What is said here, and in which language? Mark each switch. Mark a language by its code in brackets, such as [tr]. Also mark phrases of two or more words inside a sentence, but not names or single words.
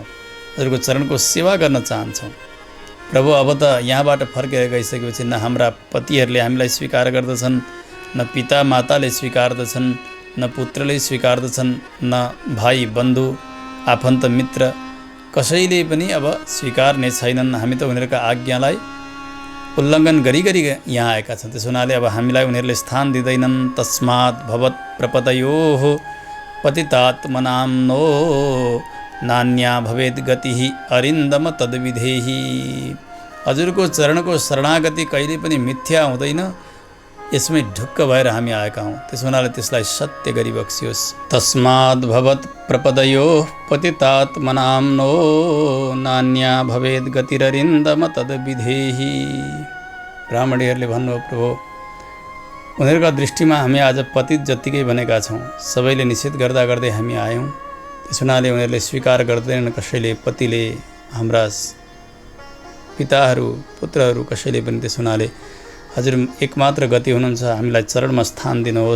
[ne] हजुरको चरणको सेवा गर्न चाहन्छौँ। प्रभु अब त यहाँबाट फर्केर गइसकेपछि न हाम्रा पतिहरूले हामीलाई स्वीकार गर्दछन्, न पिता माताले स्वीकार्दछन्, न पुत्रले स्वीकार्दछन्, न भाइ बन्धु आफन्त मित्र कसैले पनि अब स्वीकार्ने छैनन्। हामी त उनीहरूका आज्ञालाई उल्लङ्घन गरी यहाँ आएका छौँ। त्यसो हुनाले अब हामीलाई उनीहरूले स्थान दिँदैनन्। [sa] तस्मात् भवत् प्रपतयोः पतितात्मनाम्नो, नान्या भवेद् गतिः अरिन्दम तद्विधेहि। [ne] हजुरको चरणको शरणागति कहिले पनि मिथ्या हुँदैन। यसमै ढुक्क भएर हामी आएका हौँ। त्यसो हुनाले त्यसलाई सत्य गरी बक्सियोस्। [sa] तस्माद् भवत् प्रपदयोः पतितात्मनाम्नो, नान्या भवेद् गतिररिन्दम तद्विधेहि। [ne] ब्राह्मणीहरूले भन्नुभयो, प्रभु उनीहरूका दृष्टिमा हामी आज पतित जत्तिकै बनेका छौँ। सबैले निषेध गर्दा गर्दै हामी आयौँ। त्यस हुनाले उनीहरूले स्वीकार गर्दैनन् कसैले। पतिले, हाम्रा पिताहरू, पुत्रहरू कसैले पनि। त्यस हुनाले हजुर एकमात्र गति हुनुहुन्छ, हामीलाई चरणमा स्थान दिनुहोस्।